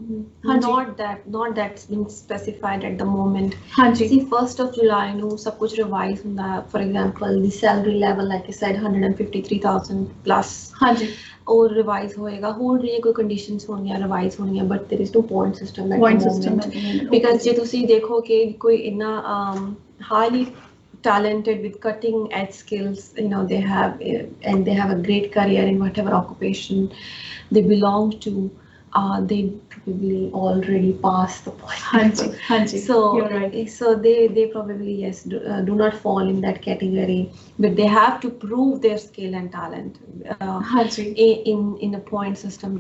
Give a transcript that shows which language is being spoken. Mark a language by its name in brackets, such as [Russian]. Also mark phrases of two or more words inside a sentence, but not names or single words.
[English] not that's been specified at the moment. [Punjabi] ਹਾਂਜੀ [English] see 1st of July [Punjabi] ਨੂੰ ਸਭ ਕੁਝ ਰਿਵਾਈਜ਼ ਹੁੰਦਾ [English] for example the salary level like I said 153,000 plus [Punjabi] ਹਾਂਜੀ [English] or revise [Punjabi] ਹੋਏਗਾ ਹੋਰ ਜਿਹੜੀਆਂ ਕੋਈ ਕੰਡੀਸ਼ਨਸ ਹੋਣੀਆਂ ਰਿਵਾਈਜ਼ ਹੋਣੀਆਂ [English] but there is no point system at the moment because [Punjabi] ਜੇ ਤੁਸੀਂ ਦੇਖੋ ਕਿ ਕੋਈ ਇੰਨਾ [English] highly talented with cutting edge skills you know they have and they have a great career in whatever occupation they belong to they probably already passed the point. [Punjabi] Hanji. [English] So you're right. So they probably yes do not fall in that category, but they have to prove their skill and talent in a point system.